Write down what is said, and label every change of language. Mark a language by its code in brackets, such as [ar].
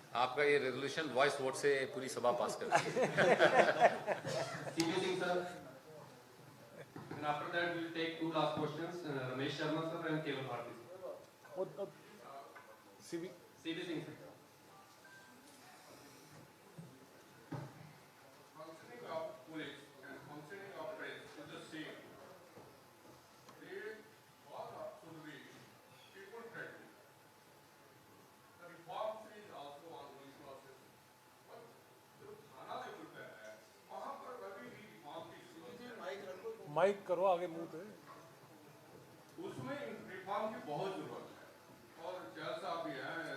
[hi] आपका ये resolution voice vote से पूरी सभा पास कर दी. [en] CP Singh sir. And after that we will take 2 last questions. Ramesh Sharma sir and Keval Bharti. CP Singh sir. Functioning of police and functioning of press is the same. They all should be people friendly. The reform is also ongoing process. [hi] But जो थाना level पे है, वहाँ पर कभी भी reform की mic करो आगे मुंह पे. उसमें रिफॉर्म की बहुत जरूरत है और जैसा भी है